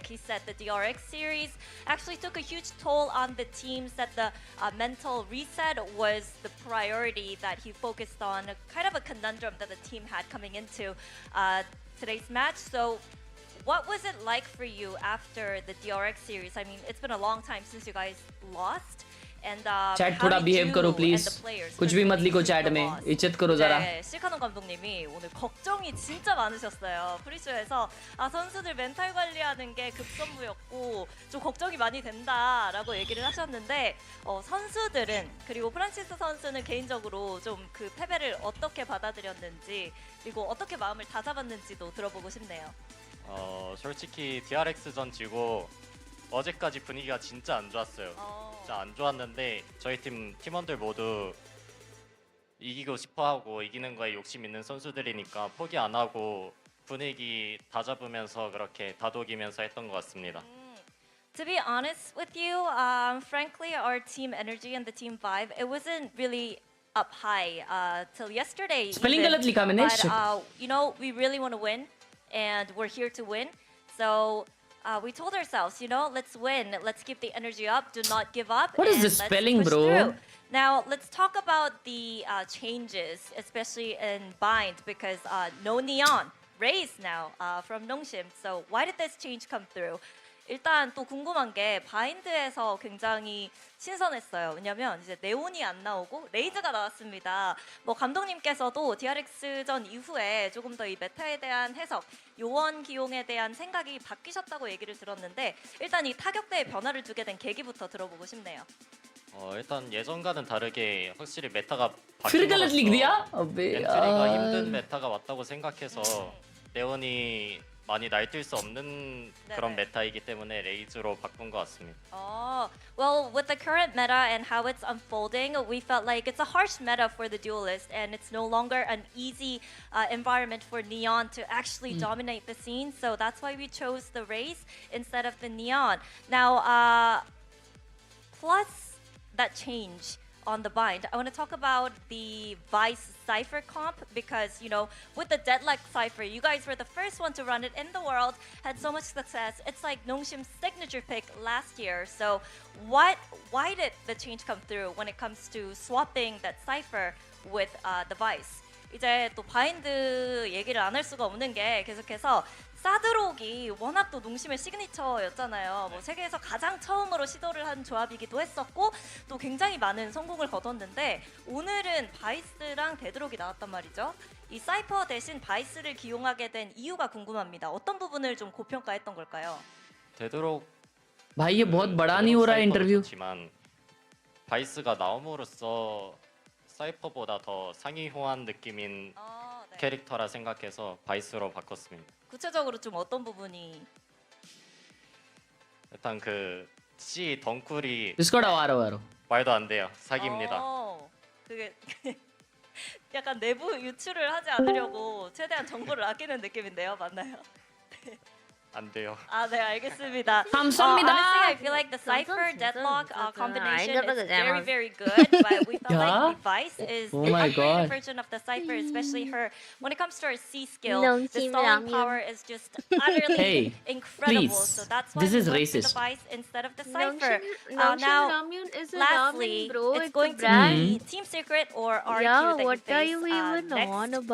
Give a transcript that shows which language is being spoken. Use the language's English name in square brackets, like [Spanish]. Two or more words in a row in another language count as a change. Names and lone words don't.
[English] He said the DRX series actually took a huge toll on the team, said the mental reset was the priority that he focused on, kind of a conundrum that the team had coming into today's match. So what was it like for you after the DRX series? I mean, it's been a long time since you guys lost. And [Hindi] Chat थोड़ा behave करो please. कुछ भी मत लिखो chat में. इज्जत करो जरा. [Korean] 네, 실카논 감독님이 오늘 걱정이 진짜 많으셨어요. 프리쇼에서 선수들 멘탈 관리하는 게 급선무였고 좀 걱정이 많이 된다라고 얘기를 하셨는데 선수들은 그리고 프란시스 선수는 개인적으로 좀 그 패배를 어떻게 받아들였는지 그리고 어떻게 마음을 다잡았는지도 들어보고 싶네요. 솔직히 DRX전 지고 어제까지 분위기가 진짜 안 좋았어요. 진짜 안 좋았는데 저희 팀 팀원들 모두 이기고 싶어하고 이기는 거에 욕심 있는 선수들이니까 포기 안 하고 분위기 다 잡으면서 그렇게 다독이면서 했던 것 같습니다. [English] To be honest with you, frankly, our team energy and the team vibe, it wasn't really up high till yesterday. Spelling even. [Hindi] गलत लिखा मैंने. [English] But you know, we really want to win, and we're here to win. So we told ourselves, you know, let's win. Let's keep the energy up. Do not give up. What is and this let's spelling, push bro? through. Now let's talk about the changes, especially in bind, because no neon raise now from Nongshim. So why did this change come through? [Korean] 일단 또 궁금한 게 바인드에서 굉장히 신선했어요. 왜냐면 이제 네온이 안 나오고 레이즈가 나왔습니다. 뭐 감독님께서도 DRX전 이후에 조금 더 이 메타에 대한 해석, 요원 기용에 대한 생각이 바뀌셨다고 얘기를 들었는데 일단 이 타격대에 변화를 주게 된 계기부터 들어보고 싶네요. 일단 예전과는 다르게 확실히 메타가 [Hindi] फिर गलत लिख दिया. [Korean] 엔트리가 힘든 메타가 왔다고 생각해서 네온이 많이 날뛸 수 없는 그런 메타이기 때문에 레이즈로 바꾼 것 같습니다. [English] Well, with the current meta and how it's unfolding, we felt like it's a harsh meta for the duelist, and it's no longer an easy environment for Neon to actually dominate the scene. So that's why we chose the Raze instead of the Neon. Now, plus that change on the bind, I want to talk about the Vice Cypher comp because, you know, with the Deadlock Cypher, you guys were the first one to run it in the world, had so much success. It's like Nongshim's signature pick last year. So why did the change come through when it comes to swapping that Cypher with the Vice? [Korean] 이제 또 바인드 얘기를 안 할 수가 없는 게 계속해서 사드록이 워낙 또 농심의 시그니처였잖아요. 뭐 세계에서 가장 처음으로 시도를 한 조합이기도 했었고 또 굉장히 많은 성공을 거뒀는데 오늘은 바이스랑 데드록이 나왔단 말이죠. 이 사이퍼 대신 바이스를 기용하게 된 이유가 궁금합니다. 어떤 부분을 좀 고평가했던 걸까요? 되도록 [Hindi] भाई ये बहुत बड़ा नहीं हो रहा है इंटरव्यू. [Korean] 지만 바이스가 나옴으로써 사이퍼보다 더 상위호환 느낌인 캐릭터라 생각해서 바이스로 바꿨습니다. 구체적으로 좀 어떤 부분이? 일단 그 C 덩쿨이 Discord 와로. 말도 안 돼요. 사기입니다. 그게 약간 내부 유출을 하지 않으려고 최대한 정보를 아끼는 느낌인데요, 맞나요? 안 돼요. 네, 알겠습니다. 감사합니다. [English] Honestly, I feel like the Cypher Deadlock combination is very, very good, but we felt like the Vice is the upgraded version of the Cypher, especially her. When it comes to her C skill, the stalling power is just utterly incredible. So that's why we went for the Vice instead of the Cypher. Now, lastly, it's going to be Team Secret or RQ that you face next.